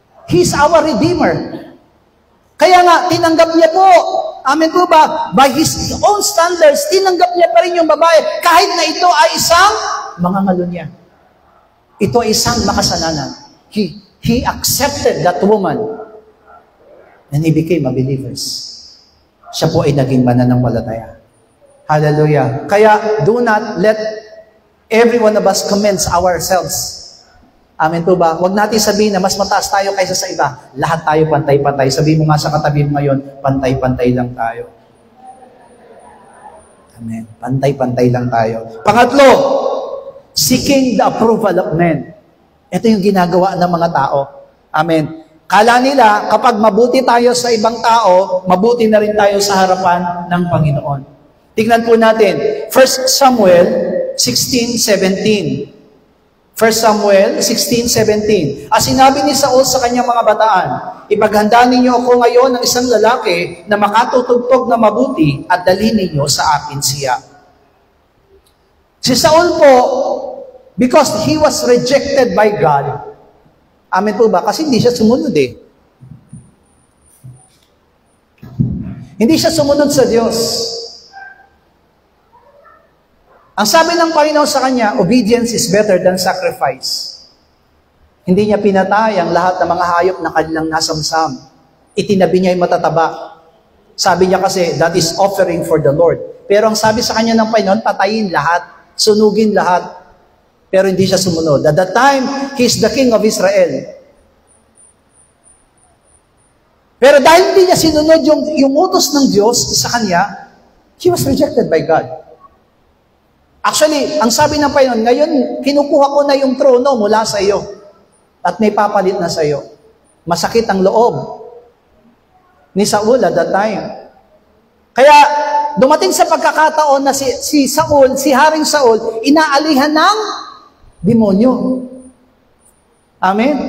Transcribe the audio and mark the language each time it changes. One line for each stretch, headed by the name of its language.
English: He's our Redeemer.
Filipino: Kaya nga, tinanggap niya po. Amen po ba?
English: By His own standards,
Filipino: tinanggap niya pa rin yung babae kahit na ito ay isang mangangalo niya. Ito ay isang makasalanan.
English: He accepted that woman and he became a believer.
Filipino: Siya po ay naging mananampalataya. Hallelujah. Kaya, do not let every one of us commend ourselves. Amen po ba? Huwag natin sabihin na mas mataas tayo kaysa sa iba. Lahat tayo pantay-pantay. Sabihin mo nga sa katabi mo ngayon, pantay-pantay lang tayo. Amen. Pantay-pantay lang tayo. Pangatlo,
English: seeking the approval of men.
Filipino: Ito yung ginagawa ng mga tao. Amen. Kala nila, kapag mabuti tayo sa ibang tao, mabuti na rin tayo sa harapan ng Panginoon. Tignan po natin, 1 Samuel 16:17. 1 Samuel 16:17. As sinabi ni Saul sa kanyang mga bataan, ipaghanda ninyo ako ngayon ng isang lalaki na makatutugtog na mabuti at dalhin ninyo sa akin siya. Si Saul po,
English: because he was rejected by God,
Filipino: amen po ba? Kasi hindi siya sumunod eh. Hindi siya sumunod sa Diyos. Ang sabi ng Panginoon sa kanya,
English: obedience is better than sacrifice.
Filipino: Hindi niya pinatay ang lahat ng mga hayop na kanilang nasamsam. Itinabi niya yung matataba. Sabi niya kasi,
English: that is offering for the Lord.
Filipino: Pero ang sabi sa kanya ng Panginoon, patayin lahat, sunugin lahat. Pero hindi siya sumunod.
English: At that time, he is the king of Israel.
Filipino: Pero dahil hindi niya sinunod yung utos ng Diyos sa kanya,
English: he was rejected by God.
Filipino: Actually, ang sabi ng Panginoon, ngayon, kinukuha ko na yung trono mula sa iyo. At may papalit na sa iyo. Masakit ang loob ni Saul
English: at that time.
Filipino: Kaya, dumating sa pagkakataon na si Saul, si Haring Saul, inaalihan ng demonyo. Amen?